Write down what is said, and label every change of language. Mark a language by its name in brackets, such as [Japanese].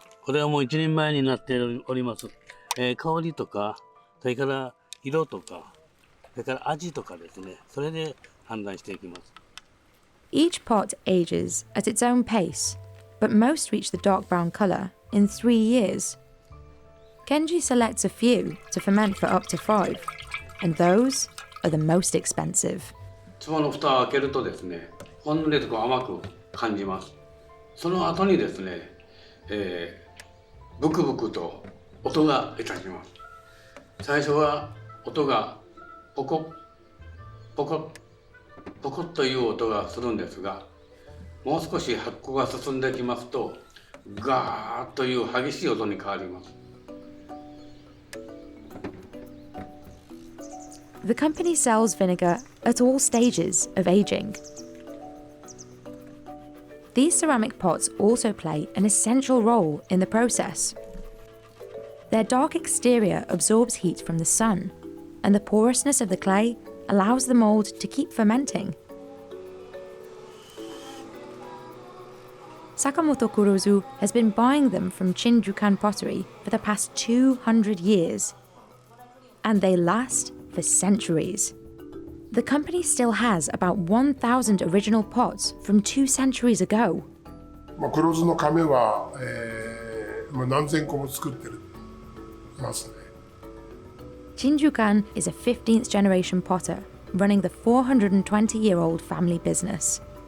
[Japanese] これはもう1年前になっております。香りとか、それから色とか、それから味とかですね。それで判断していきます。 [English] Each pot ages at its own pace, but most reach the dark brown colour in 3 years. Kenji selects a few to ferment for up to 5, and those are the most expensive. [Japanese] 壺の蓋を開けるとですね、ほんのりと甘く感じます。その後にですね、ブクブクと音がいたします。最初は音がポコッポコッポコッという音がするんですが、もう少し発酵が進んできますと、ガーッという激しい音に変わります。 [English] The company sells vinegar at all stages of aging. These ceramic pots also play an essential role in the process. Their dark exterior absorbs heat from the sun, and the porousness of the clay allows the mold to keep fermenting. Sakamoto Kurozu has been buying them from Chinjukan pottery for the past 200 years, and they last for centuries. The company still has about 1,000 original pots from 2 centuries ago. [Japanese] 黒酢の亀は、何千個も作ってますね。 [English] Chinjukan is a 15th generation potter running the 420-year-old family business.